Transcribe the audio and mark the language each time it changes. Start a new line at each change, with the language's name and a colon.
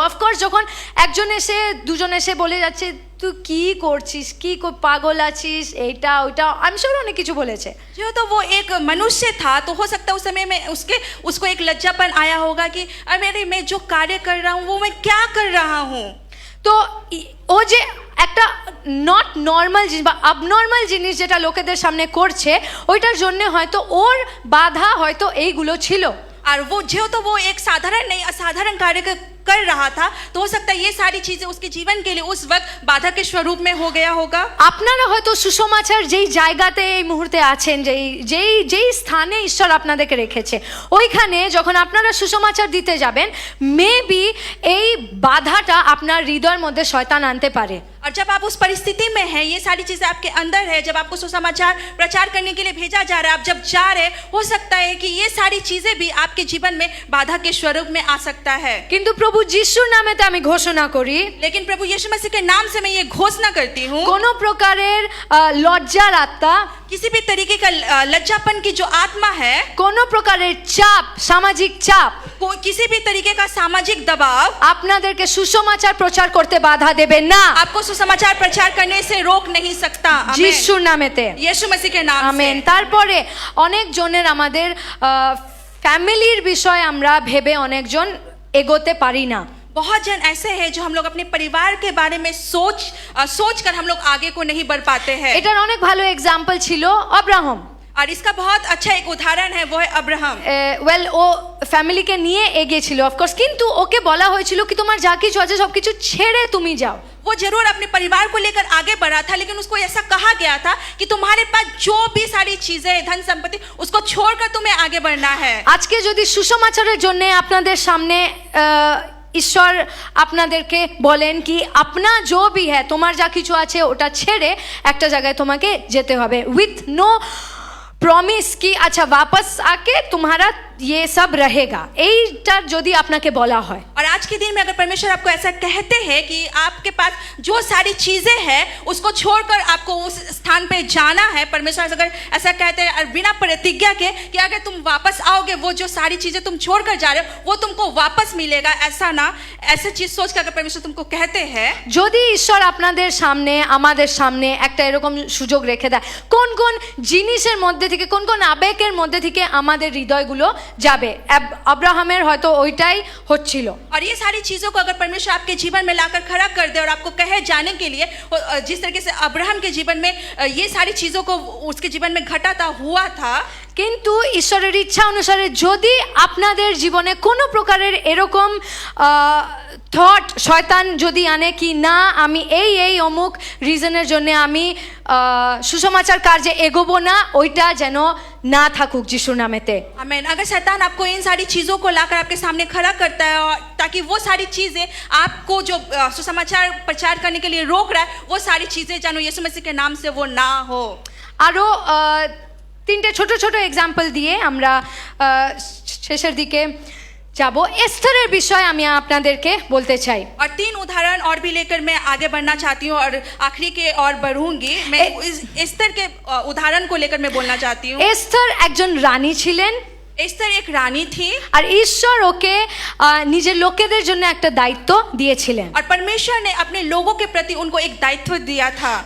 Bangla: Of course যখন একজন এসে দুজন এসে বলে যাচ্ছে তুই কি করছিস, কি পাগল আছিস, এইটা ওইটা, আমি শিওর অনেক কিছু বলেছে।
Hindi: जो तो वो एक मनुष्य था तो हो सकता है उस समय में उसको एक लज्जापन आया होगा कि अरे मैं जो कार्य कर रहा हूँ वो मैं क्या कर रहा हूँ।
Bangla: তো ও যে একটা নট নর্মাল জিনিস বা আবনর্মাল জিনিস যেটা লোকেদের সামনে করছে ওইটার জন্য হয়তো ওর বাধা হয়তো এইগুলো ছিল।
Hindi: और वो जो तो वो एक साधारण नहीं असाधारण कार्य कर रहा था तो हो सकता है ये सारी चीजें उसके जीवन के लिए उस वक्त बाधा के स्वरूप में हो गया होगा।
Bangla: আপনারা হয়তো সুসমাচার যেই জায়গাতে এই মুহূর্তে আছেন, যেই স্থানে ঈশ্বর আপনাদেরকে রেখেছে, ওইখানে যখন আপনারা সুসমাচার দিতে যাবেন মেবি এই বাধাটা আপনার হৃদয়ের মধ্যে শয়তান আনতে পারে।
Hindi: और जब आप उस परिस्थिति में हैं, ये सारी चीजें आपके अंदर है, जब आपको सुसमाचार प्रचार करने के लिए भेजा जा रहा है, आप जब जा रहे हो सकता है कि ये सारी चीजें भी आपके जीवन में बाधा के स्वरूप में आ सकता है।
Bangla: কিন্তু প্রভু যিশুর নামেতে আমি ঘোষণা করি,
Hindi: लेकिन प्रभु यीशु मसीह के नाम से मैं ये घोषणा करती हूँ,
Bangla: কোনো প্রকারের লজ্জার আত্মা,
Hindi: किसी भी तरीके का लज्जापन की जो आत्मा है,
Bangla: কোনো প্রকারের চাপ, সামাজিক চাপ,
Hindi: किसी भी तरीके का सामाजिक दबाव
Bangla: আপনাদেরকে সুসমাচার প্রচার করতে বাধা দেবে না।
Hindi: आपको सुसमाचार प्रचार करने से रोक नहीं सकता।
Bangla: যিশুর নামেতে,
Hindi: यीशु मसीह के नाम
Bangla: আমেন।
Hindi: से।
Bangla: তারপরে অনেক জনের আমাদের ফ্যামিলির বিষয় আমরা ভেবে অনেকজন এগোতে পারি না।
Hindi: बहुत जन ऐसे हैं जो हम लोग अपने परिवार के बारे में सोच कर हम लोग आगे को नहीं बढ़ पाते हैं।
Bangla: এটার অনেক ভালো এক্সাম্পল ছিল আব্রাহাম।
Hindi: और इसका बहुत अच्छा एक उदाहरण है, वो है अब्राहम।
Bangla: ওয়েল ও ফ্যামিলিকে নিয়ে এগিয়েছিল অফকোর্স, কিন্তু ওকে বলা হয়েছিল কি তোমার যা কিছু আছে সব কিছু ছেড়ে তুমি যাও।
Hindi: वो जरूर अपने परिवार को लेकर आगे बढ़ा था, लेकिन उसको ऐसा कहा गया था कि तुम्हारे पास जो भी सारी चीजें धन संपत्ति उसको छोड़कर तुम्हें आगे बढ़ना है।
Bangla: আজকে যদি সুসমাচারের জন্য আপনাদের সামনে ঈশ্বর আপনাদেরকে বলেন কি
Hindi: আপনা जो भी है
Bangla: তোমার যা কিছু আছে ওটা ছেড়ে একটা জায়গায় তোমাকে যেতে হবে,
English: with no promise
Bangla: কি আচ্ছা
Hindi: वापस आके तुम्हारा ये सब रहेगा,
Bangla: এইটার যদি আপনাকে বলা হয়।
Hindi: और आज के दिन में अगर परमेश्वर आपको ऐसा कहते हैं कि आपके पास जो सारी चीजें हैं उसको छोड़कर आपको उस स्थान पे जाना है, परमेश्वर अगर ऐसा कहते हैं और बिना प्रतिज्ञा के कि अगर तुम वापस आओगे वो जो सारी चीजें तुम छोड़कर जा रहे हो वो तुमको वापस मिलेगा, ऐसा ना ऐसा चीज सोच कर अगर परमेश्वर तुमको कहते हैं।
Bangla: যদি ঈশ্বর আপনাদের সামনে আমাদের সামনে একটা এরকম সুযোগ রেখে দেয়, কোন কোন জিনিসের মধ্যে থেকে কোন কোন আবেগের মধ্যে থেকে আমাদের হৃদয়গুলো যাবে, আব্রাহামের হয়তো ওইটাই হচ্ছিল।
Hindi: और ये सारी चीजों को अगर परमेश्वर आपके जीवन में लाकर खड़ा कर दे और आपको कहे जाने के लिए, जिस तरीके से अब्राहम के जीवन में ये सारी चीजों को उसके जीवन में घटा था हुआ था,
Bangla: কিন্তু ঈশ্বরের ইচ্ছা অনুসারে যদি আপনাদের জীবনে কোনো প্রকারের এরকম থট শয়তান যদি আনে কি না আমি এই অমুক রিজনের জন্য আমি সুসমাচার কার্যে এগোবো না, ওইটা যেন না থাকুক যিশুর নামেতে।
Hindi: आमीन। अगर शैतान आपको इन सारी चीजों को लाकर आपके सामने खड़ा करता है और ताकि वो सारी चीजें आपको जो सुसमाचार प्रचार करने के लिए रोक रहा है वो सारी चीजें जानो यीशु मसीह के नाम से वो ना हो।
Bangla: আরও তিনটে ছোট ছোট এক্সাম্পল দিয়ে আমরা শেষের দিকে যাব। এস্থারের বিষয় আমি আপনাদেরকে বলতে চাই।
Hindi: और 3 उदाहरण और भी लेकर मैं आगे बढ़ना चाहती हूँ और आखिरी के और बढ़ूंगी। मैं एस्थर के उदाहरण को लेकर मैं बोलना चाहती हूँ।
Bangla: এস্থার একজন রানী ছিলেন।
Hindi: एस्तर एक रानी थी
Bangla: আর ঈশ্বর ওকে নিজের লোকেদের জন্য একটা দায়িত্ব দিয়েছিলেন।
Hindi: और परमेश्वर ने अपने लोगों के प्रति उनको एक दायित्व दिया था।